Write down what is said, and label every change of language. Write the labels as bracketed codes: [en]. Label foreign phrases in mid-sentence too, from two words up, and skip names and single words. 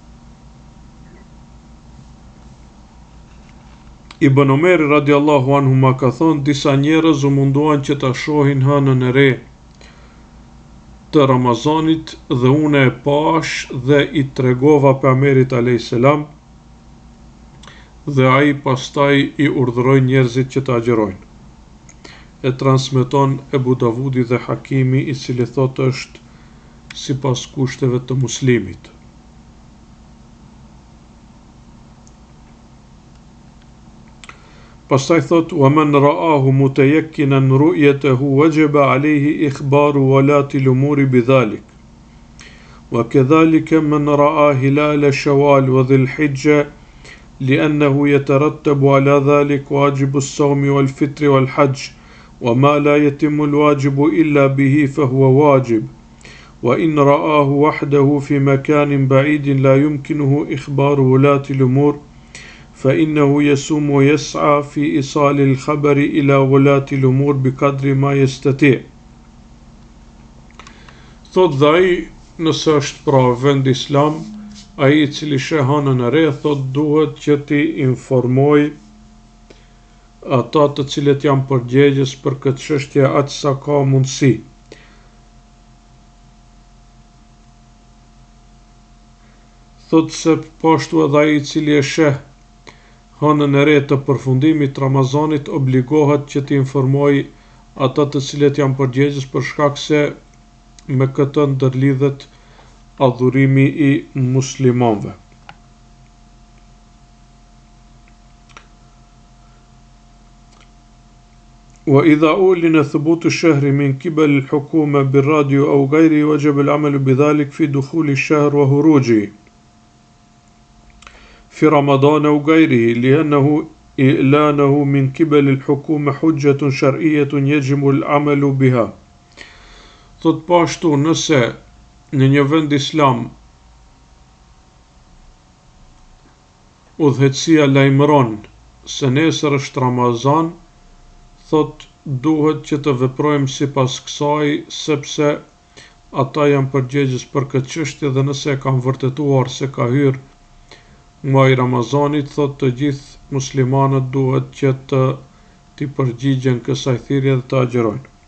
[sq] Ibn Omeri [ar] رضي الله عنه [sq] ma ka thonë, disa njerëz u munduan që ta shohin hënën e re të Ramazanit dhe unë e pash dhe i tregova pejgamberit [ar] عليه السلام [sq] dhe ai pastaj i urdhëroi njerëzit që ta agjërojnë. E transmeton Ebu Davudi dhe Hakimi, i cili thotë është sipas kushteve të Muslimit. Pastaj thot, [ar] ومن رآه متيقنا رؤيته وجب عليه إخبار ولاة الأمور بذلك. وكذلك من رأى هلال شوال وذي الحجة لأنه يترتب على ذلك واجب الصوم والفطر والحج وما لا يتم الواجب إلا به فهو واجب وإن رآه وحده في مكان بعيد لا يمكنه إخبار ولاة الأمور فإنه يصوم ويسعى في إيصال الخبر إلى ولاة الأمور بقدر ما يستطيع. [sq] Thot dhe ai, nëse është pra vend islam, ai i cili sheh hënën e re, thot duhet që ti informoj ata të cilët janë përgjegjës për këtë çështje aq sa ka mundësi. Thot se pashtu edhe ai i cili e sheh hënën e re të përfundimit Ramazanit obligohet që të informoj ata të cilët janë përgjegjës për shkak se me këtë ndërlidhet adhurimi i muslimanëve. [ar] وإذا أعلن ثبوت الشهر من قبل الحكومة بالراديو أو غيره وجب العمل بذلك في دخول الشهر وخروجه في رمضان أو غيره لأنه إعلانه من قبل الحكومة حجة شرعية يجب العمل بها. [sq] Thot pashtu, nëse në një vend islam udhëheqësia lajmëron se nesër është Ramazan, thot duhet që të veprojmë sipas kësaj, sepse ata janë përgjegjës për këtë çështje dhe nëse kanë vërtetuar se ka hyrë muaji Ramazanit, thot të gjithë muslimanët duhet që t'i përgjigjen kësaj thirrje dhe të agjërojnë.